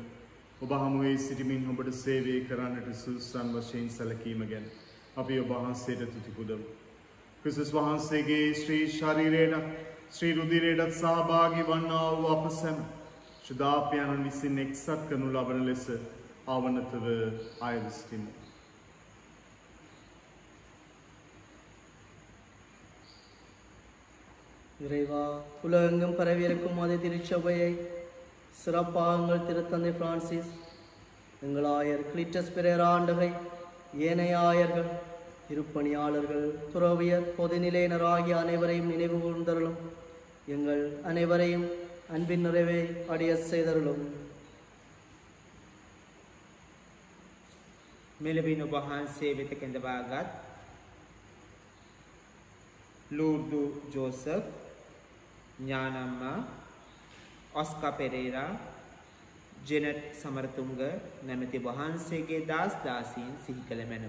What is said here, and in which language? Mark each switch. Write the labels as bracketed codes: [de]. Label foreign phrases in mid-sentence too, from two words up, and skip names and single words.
[si] ඔබ හමුවේ සිටමින් ඔබට සේවය කරන්නට සුදුසුසන් වශයෙන් සැලකීම ගැන අපි ඔබ වහන්සේට තුති පුදමු. ක්‍රිස්තුස් වහන්සේගේ ශ්‍රී ශරීරයට ශ්‍රී රුධිරයට සහභාගී වන්නා වූ අප සැම ශුද්ධාපයන්න් විසින් එක්සත් කරනු ලබන ලෙස ආවනතව ආයුස්තිමු. [ta] இறைவா, உலகெங்கும் பரவியிருக்கும் மத திருச்சபையை சிறப்பாக எங்கள் திருத்தந்தை பிரான்சிஸ், எங்கள் ஆயர் கிளிட்டஸ் பெரேரா ஆண்டகை, ஏனைய ஆயர்கள், திருப்பணியாளர்கள், துறவியர், பொதுநிலையினர் ஆகிய அனைவரையும் நினைவு கூர்ந்தருளும். எங்கள் அனைவரையும் அன்பின் நிறைவை அடைய செய்தருளும். [si] මෙලබින් ඔබ වහන්සේ වෙත කැඳවාගත් ලූර්දු ජෝසප්, ඥානම්මා, ඔස්කා පෙරේරා, ජෙනට් සමරතුංග නැමැති වහන්සේගේ දාස් දාසීන් සිහි කළ මැනව.